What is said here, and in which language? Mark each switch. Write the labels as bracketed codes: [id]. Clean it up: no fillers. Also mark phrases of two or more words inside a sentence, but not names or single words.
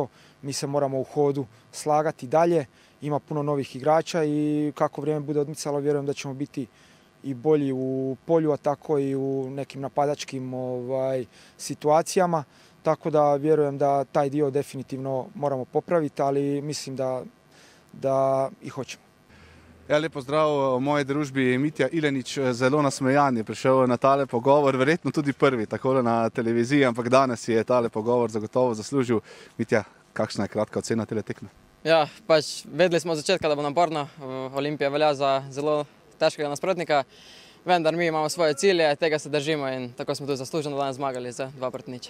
[hr] Mi se moramo u hodu slagati dalje. Ima puno novih igrača i kako vrijeme bude odmicalo, vjerujem da ćemo biti i bolji u polju, a tako i u nekim napadačkim situacijama. Tako da vjerujem da taj dio definitivno moramo popraviti, ali mislim da i hoćemo. [sl] Ja, lep pozdrav v moji družbi. Mitja Ilenič, zelo nasmejan je prišel na tale pogovor, verjetno tudi prvi takole na televiziji, ampak danes je tale pogovor zagotovo zaslužil. Mitja, kakšna je kratka ocena tele tekme? Ja, pač vedeli smo od začetka, da bo naporno. Olimpija velja za zelo težkega nasprotnika, vendar mi imamo svoje cilje, tega se držimo in tako smo tudi zasluženo danes zmagali za 2-1.